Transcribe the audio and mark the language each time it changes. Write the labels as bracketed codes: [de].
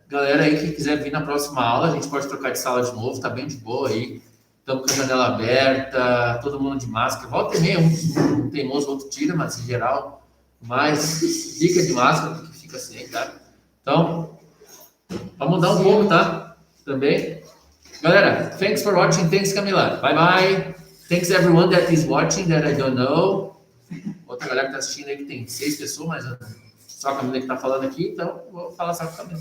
[pt] Galera aí que quiser vir na próxima aula, a gente pode trocar de sala de novo, tá bem de boa aí. Estamos com a janela aberta, todo mundo de máscara. Volta e meia, um teimoso, outro tira, mas em geral, mas fica de máscara, porque fica sem, tá? Então, vamos mudar um pouco, tá? Também. Galera, [en] thanks for watching. Thanks, Camila. Bye, bye. Thanks everyone that is watching that I don't know. [pt] Outra galera que tá assistindo aí que tem 6 pessoas, mas só a Camila que tá falando aqui, então vou falar só com a Camila.